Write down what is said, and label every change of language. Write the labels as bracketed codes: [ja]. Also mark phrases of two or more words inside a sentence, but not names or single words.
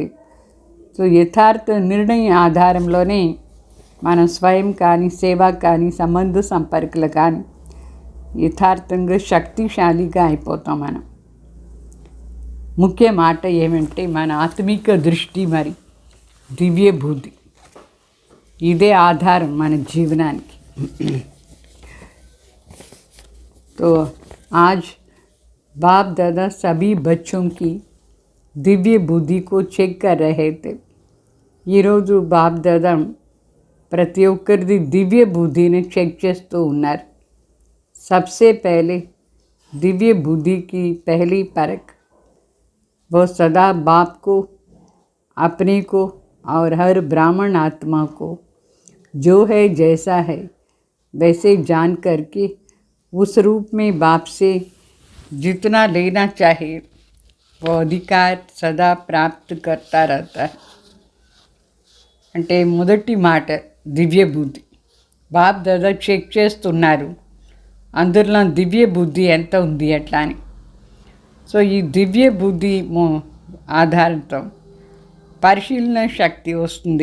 [te] సో యథార్థ నిర్ణయం ఆధారంలోనే మనం స్వయం కానీ సేవ కానీ సంబంధ సంపర్కులు కానీ యథార్థంగా శక్తిశాలిగా అయిపోతాం మనం. ముఖ్య మాట ఏమంటే మన ఆత్మిక దృష్టి మరి దివ్య బుద్ధి ఇదే ఆధారం మన జీవనానికి. [hi] तो आज बाप दादा सभी बच्चों की दिव्य बुद्धि को चेक कर रहे थे. [te] ఈరోజు బాప్ దాదా ప్రతి ఒక్కరిది దివ్య బుద్ధిని చెక్ చేస్తూ ఉన్నారు. [hi] सबसे पहले दिव्य बुद्धि की पहली परख वो सदा बाप को, अपने को और हर ब्राह्मण आत्मा को जो है जैसा है वैसे जान करके उस रूप में बाप से जितना लेना चाहे वो अधिकार सदा प्राप्त करता रहता है. [te] అంటే మొదటి మాట దివ్య బుద్ధి. బాప్ దాదా చెక్ చేస్తున్నారు అందులో దివ్య బుద్ధి ఎంత ఉంది ఎట్లా అని. సో ఈ దివ్య బుద్ధి ఆధారంతో పరిశీలన శక్తి వస్తుంది.